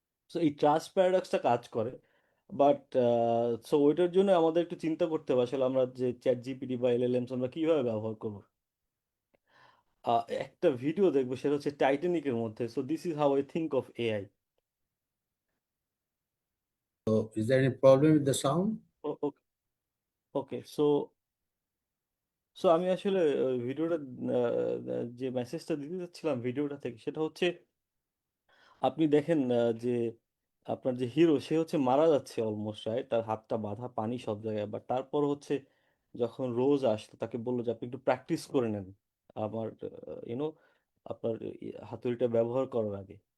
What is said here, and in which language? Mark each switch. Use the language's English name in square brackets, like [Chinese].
[Bangla] So এই trust প্যারাডক্সটা কাজ করে। বাট সো ওইটার জন্য আমাদের একটু চিন্তা করতে হবে আসলে আমরা যে চ্যাট জিপিটি বা এলএলএমস আমরা কিভাবে ব্যবহার করবো। একটা ভিডিও দেখবো, সেটা হচ্ছে টাইটানিকের মধ্যে। [English] So this is how I think of AI. So is there any problem with the sound? [Bangla] Okay, so so আমি আসলে ভিডিওটা যে মেসেজটা দিতে চাচ্ছিলাম ভিডিওটা থেকে, সেটা হচ্ছে আপনি দেখেন যে আপনার যে হিরো সে হচ্ছে মারা যাচ্ছে অলমোস্ট, রাইট? তার হাতটা বাঁধা, পানি সব জায়গায়, বাট তারপর হচ্ছে যখন রোজ আসলো তাকে বললো যে আপনি একটু প্র্যাকটিস করে নেন আমার ইউনো আপনার হাতুড়িটা ব্যবহার করার আগে।